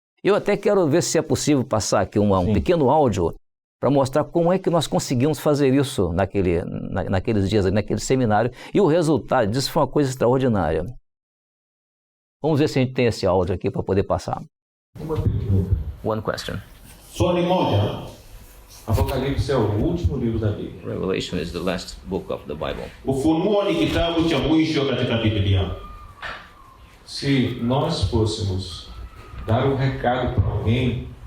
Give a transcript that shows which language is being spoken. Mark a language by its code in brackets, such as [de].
[pt] Eu até quero ver se é possível passar aqui um pequeno áudio para mostrar como é que nós conseguimos fazer isso naqueles dias, naquele seminário. E o resultado disso foi uma coisa extraordinária. Vamos ver se a gente tem esse áudio aqui para poder passar. Uma pergunta. [en] One question. [sw] Swali moja. [pt] Apocalipse é o último livro da Bíblia. [en] Revelation is the last book of the Bible. [sw] Ufunuo ni kitabu cha mwisho katika Biblia. [pt] Se nós fôssemos dar um recado para alguém,